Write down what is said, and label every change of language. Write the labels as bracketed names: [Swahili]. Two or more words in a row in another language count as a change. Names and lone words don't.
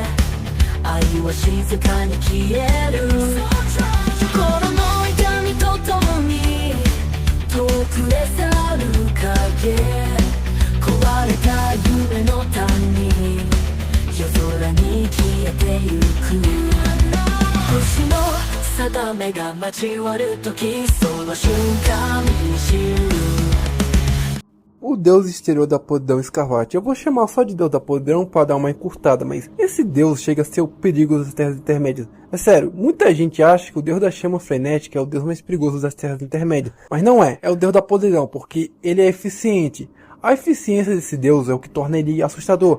[Japanese] 愛は静かに消える心の痛みとともに遠くへ去る影壊れた夢の谷夜空に消えてゆく星の定めが交わる時その瞬間に知る [Portuguese] O deus exterior da podridão escarlate. Eu vou chamar só de deus da podridão para dar uma encurtada, mas esse deus chega a ser o perigo das terras intermédias. É sério, muita gente acha que o deus da chama frenética é o deus mais perigoso das terras intermédias, mas não é. É o deus da podridão, porque ele é eficiente. A eficiência desse deus é o que torna ele assustador.